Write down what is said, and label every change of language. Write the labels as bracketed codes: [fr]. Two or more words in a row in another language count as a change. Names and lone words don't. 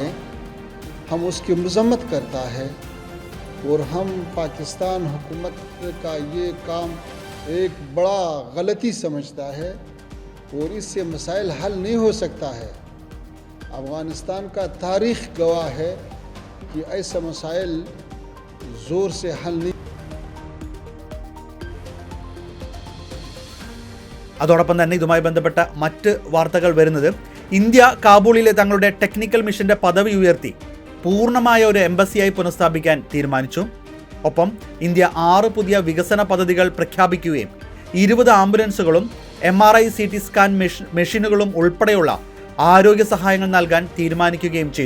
[ur] ہم اس کی مذمت کرتا ہے اور ہم پاکستان حکومت کا یہ کام ایک بڑا غلطی سمجھتا ہے اور اس سے مسائل حل نہیں ہو سکتا ہے. افغانستان کا تاریخ گواہ ہے کہ ایسا مسائل زور سے حل نہیں. [ml] അതോടൊപ്പം തന്നെ ഇതുമായി ബന്ധപ്പെട്ട മറ്റ് വാർത്തകൾ വരുന്നത്, ഇന്ത്യ കാബൂളിലെ തങ്ങളുടെ [en] technical mission [ml] പദവി ഉയർത്തി പൂർണ്ണമായ ഒരു എംബസിയായി പുനഃസ്ഥാപിക്കാൻ തീരുമാനിച്ചു. ഒപ്പം ഇന്ത്യ 6 പുതിയ വികസന പദ്ധതികൾ പ്രഖ്യാപിക്കുകയും 20 ആംബുലൻസുകളും [en] MRI CT scan machines [ml] ഉൾപ്പെടെയുള്ള ആരോഗ്യ സഹായങ്ങൾ നൽകാൻ തീരുമാനിക്കുകയും ചെയ്തു.